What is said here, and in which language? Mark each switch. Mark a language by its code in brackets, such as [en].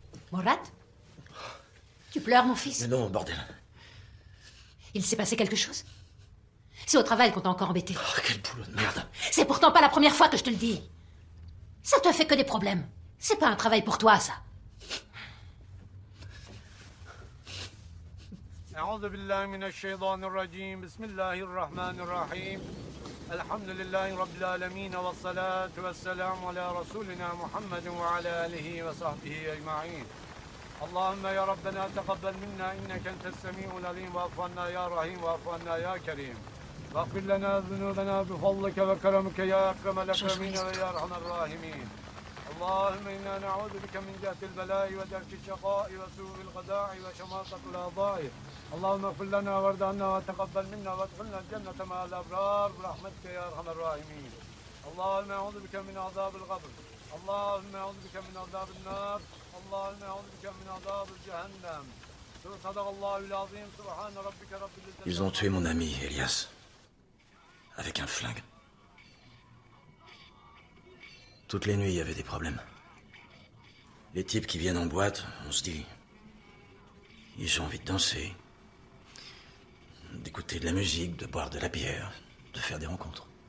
[fr] Mourad? Tu pleures, mon fils? Mais non, bordel. Il s'est passé quelque chose? C'est au travail qu'on t'a encore embêté. Oh, quel boulot de merde. C'est pourtant pas la première fois que je te le dis. Ça te fait que des problèmes. C'est pas un travail pour toi, ça. [ar] أعوذ بالله من الشيطان الرجيم بسم الله الرحمن الرحيم الحمد لله رب العالمين والصلاة والسلام على رسولنا محمد وعلى آله وصحبه أجمعين اللهم يا ربنا تقبل منا إنك أنت السميع العليم واعف عنا يا رحيم واعف عنا يا كريم واغفر لنا ذنوبنا بفضلك وكرمك يا أكرم الأكرمين ويا أرحم الراحمين اللهم إنا نعوذ بك من جهد البلاء ودرك الشقاء وسوء القضاء وشماتة الأعضاء اللهم اغفر لنا وارض عنا وتقبل منا وادخلنا الجنة مع الأبرار برحمتك يا أرحم الراحمين اللهم أعوذ بك من عذاب القبر اللهم أعوذ بك من عذاب النار اللهم أعوذ بك من عذاب جهنم صدق الله العظيم سبحان ربك رب العزة. [fr] Ils ont tué mon ami, Elias. Avec un flingue. Toutes les nuits, il y avait des problèmes. Les types qui viennent en boîte, on se dit... Ils ont envie de danser, d'écouter de la musique, de boire de la bière, de faire des rencontres.